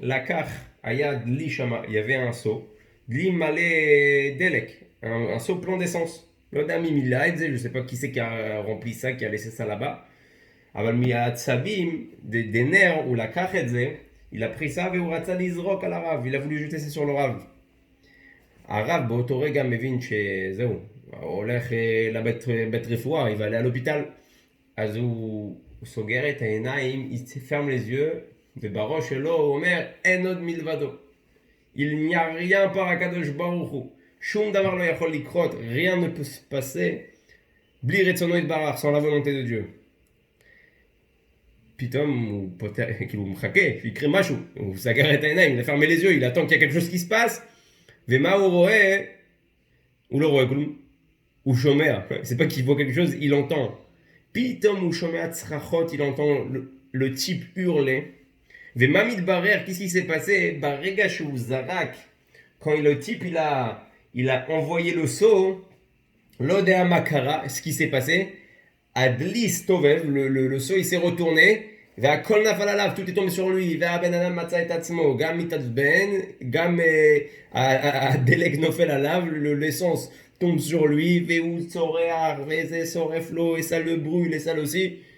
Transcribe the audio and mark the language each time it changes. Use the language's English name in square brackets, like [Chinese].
[French] לקח, היה דלי שמה, il y avait un seau, דלי מלא דלק, un seau plein d'essence. לא יודע מי מילא את זה, je sais pas qui c'est qui a rempli ça, qui a laissé ça là-bas, [Hebrew] אבל מהעצבים, [French] des nerfs, הוא לקח את זה, il a pris ça והוא רצה לזרוק על הרב, il a voulu jeter ça sur le רב. [Hebrew] הרב באותו רגע מבין שזהו, הוא הולך לבית רפואה, [French] il va aller à l'hôpital, [Hebrew] אז הוא סוגר את העיניים, il ferme les yeux, ובראש שלו הוא אומר, אין עוד מלבדו. Il n'y a rien par הקדוש ברוך הוא. שום דבר לא יכול לקרות, [French] rien ne peut se passer, [Hebrew] בלי רצונו יתברך, sans la volonté de Dieu. פתאום הוא פותח, כאילו הוא מחכה, שיקרה משהו, [French] הוא סגר את העיניים, il a fermé les yeux, il attend qu'il y a quelque chose qui se passe, ומה הוא רואה? [Hebrew] הוא לא רואה כלום, הוא שומע, [French] c'est pas qu'il voit quelque chose, [Hebrew] il entend. פתאום הוא שומע צרחות, [French] il entend le type hurler, [Hebrew] ומה מתברר, qu'est-ce qui s'est passé? ברגע שהוא זרק, [French] quand le type il a envoyé le seau, [Hebrew] לא יודע מה קרה, ce qui s'est passé, הדלי סתובב, le seau il s'est retourné, והכל נפל עליו, tout est tombé sur lui, והבן אדם מצא את עצמו, גם מתעצבן, גם הדלק נופל עליו, l'essence tombe sur lui, והוא צורח, וזה שורף לו, et ça le brûle, et ça aussi.